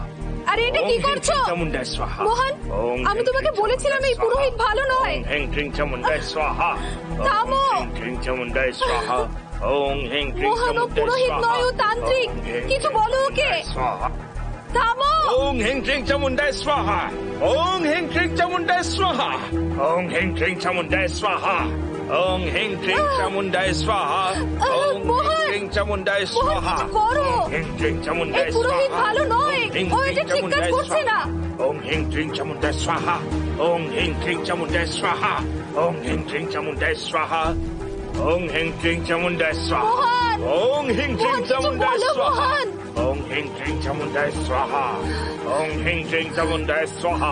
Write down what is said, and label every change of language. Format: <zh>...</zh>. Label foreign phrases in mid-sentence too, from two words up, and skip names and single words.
<bn>আরে এটা কি করছো</bn> <sa>চামুন্ডায় স্বাহা।</sa> <bn>মোহন? আমি তোমাকে বলেছিলাম এই পুরোহিত ভালো নয়।</bn> <sa>ওং হেং ক্রিং চামুন্ডায় স্বাহা।</sa> <bn>থামো।</bn> <sa>ওং হেং ক্রিং চামুন্ডায় স্বাহা। ওং হেং ক্রিং</sa> <bn>মোহন, ও চামুন্ডায় পুরোহিত স্বাহা। নয়, ও তান্ত্রিক। কিছু বলো ওকে। স্বাহা। থামো।</bn> <sa>ওং হেং ক্রিং চামুন্ডায় স্বাহা। ওং হেং ক্রিং চামুন্ডায় স্বাহা। ওং হেং ক্রিং চামুন্ডায় স্বাহা। ওং হেং ক্রিং চামুন্ডায় স্বাহা। ওং হেং ক্রিং চামুন্ডায় স্বাহা।</sa> <bn>করো।</bn> <sa>ওং হেং ক্রিং</sa> <bn>এই চামুন্ডায় পুরোহিত স্বাহা। ভালো নয়, ও এটা ঠিক কাজ করছে না।</bn> <sa>ওং হেং ক্রিং চামুন্ডায় স্বাহা। ওং হেং ক্রিং চামুন্ডায় স্বাহা। ওং হেং ক্রিং চামুন্ডায় স্বাহা। ওং হেং ক্রিং চামুন্ডায় স্বাহা।</sa> <bn>মোহন,</bn> <sa>ওং হেং ক্রিং</sa> <bn>মোহন, কিছু চামুন্ডায় বলো, স্বাহা। মোহন।</bn> <sa>ওং হেং ক্রিং চামুন্ডায় স্বাহা। ওং হেং ক্রিং চামুন্ডায় স্বাহা।</sa>